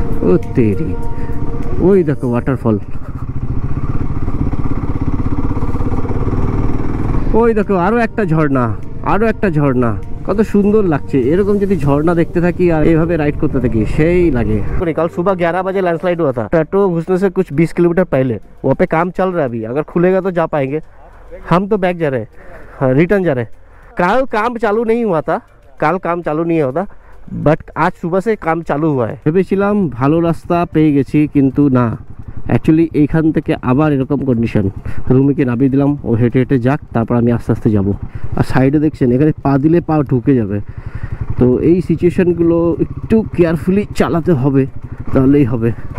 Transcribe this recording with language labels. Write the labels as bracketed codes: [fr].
[bn] ও তেরি, ওই দেখো ওয়াটারফল, ওই দেখো আরো একটা ঝর্ণা, আরো একটা ঝর্ণা, কত সুন্দর লাগছে। এরকম যদি ঝর্ণা দেখতে থাকি আর এইভাবে রাইড করতে থাকি সেই লাগে। [hi] कल सुबह 11 बजे लैंडस्लाइड हुआ था, पेट्रोल घुसने से कुछ 20 किलोमीटर पहले। वहाँ पे काम चल रहा है अभी, अगर खुलेगा तो जा पाएंगे। हम तो बैक जा रहे हैं, रिटर्न जा रहे हैं। कल काम चालू नहीं हुआ था, कल काम चालू नहीं होता, বাট আজ সুবহ সে কাম চালু হয়। [bn] ভেবেছিলাম ভালো রাস্তা পেয়ে গেছি, কিন্তু না, অ্যাকচুয়ালি এইখান থেকে আবার এরকম কন্ডিশন। রুমিকে নামিয়ে দিলাম, ও হেঁটে হেঁটে যাক, তারপর আমি আস্তে আস্তে যাব। আর সাইডে দেখছেন এখানে পা দিলে পা ঢুকে যাবে, তো এই সিচুয়েশনগুলো একটু কেয়ারফুলি চালাতে হবে, তাহলেই হবে।